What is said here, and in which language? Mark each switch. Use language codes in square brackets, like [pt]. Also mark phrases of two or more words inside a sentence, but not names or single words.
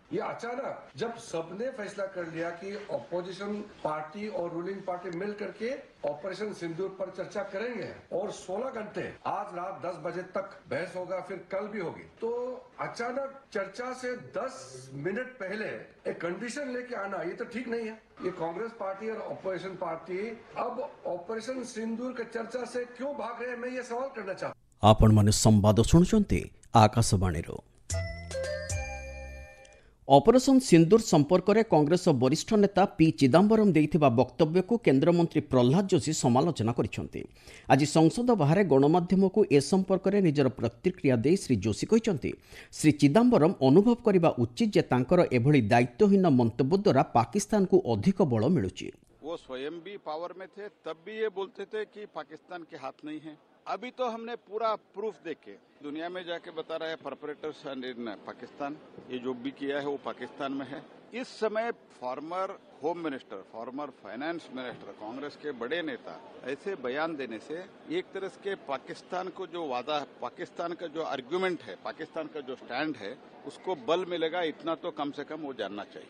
[hi] ये अचानक जब सबने फैसला कर लिया कि [en] opposition party [hi] और [en] ruling party [hi] मिल करके ऑपरेशन सिंदूर पर चर्चा करेंगे और 16 घंटे आज रात 10 बजे तक बहस होगा, फिर कल भी होगी, तो अचानक चर्चा से 10 मिनट पहले एक कंडीशन लेके आना ये तो ठीक नहीं है। ये कांग्रेस पार्टी और [en] opposition party [hi] अब ऑपरेशन सिंदूर के चर्चा से क्यों भाग रहे हैं, मैं ये सवाल करना चाहता हूं। [or] ଆପଣମାନେ ସମ୍ବାଦ ଶୁଣୁଛନ୍ତି ଆକାଶବାଣୀରୁ। ଅପରେସନ ସିନ୍ଦୁର ସମ୍ପର୍କରେ କଂଗ୍ରେସ ବରିଷ୍ଠ ନେତା ପି ଚିଦାମ୍ବରମ ଦେଇଥିବା ବକ୍ତବ୍ୟକୁ କେନ୍ଦ୍ରମନ୍ତ୍ରୀ ପ୍ରହ୍ଲାଦ ଯୋଶୀ ସମାଲୋଚନା କରିଛନ୍ତି। ଆଜି ସଂସଦ ବାହାରେ ଗଣମାଧ୍ୟମକୁ ଏ ସମ୍ପର୍କରେ ନିଜର ପ୍ରତିକ୍ରିୟା ଦେଇ ଶ୍ରୀ ଯୋଶୀ କହିଛନ୍ତି, ଶ୍ରୀ ଚିଦାମ୍ବରମ ଅନୁଭବ କରିବା ଉଚିତ ଯେ ତାଙ୍କର ଏଭଳି ଦାୟିତ୍ୱହୀନ ମନ୍ତବ୍ୟ ଦ୍ୱାରା ପାକିସ୍ତାନକୁ ଅଧିକ ବଳ ମିଳୁଛି। [hi] वो स्वयं भी पावर में थे, तब भी ये बोलते थे कि पाकिस्तान के हाथ नहीं है। अभी तो हमने पूरा प्रूफ देके दुनिया में जाके बता रहा है [en] perpetrators in Pakistan, [hi] ये जो भी किया है वो पाकिस्तान में है। इस समय [en] former home minister, former finance minister, [hi] कांग्रेस के बड़े नेता ऐसे बयान देने से एक तरह के पाकिस्तान को जो वादा, पाकिस्तान का जो आर्ग्यूमेंट है, पाकिस्तान का जो स्टैंड है, उसको बल मिलेगा, इतना तो कम से कम वो जानना चाहिए।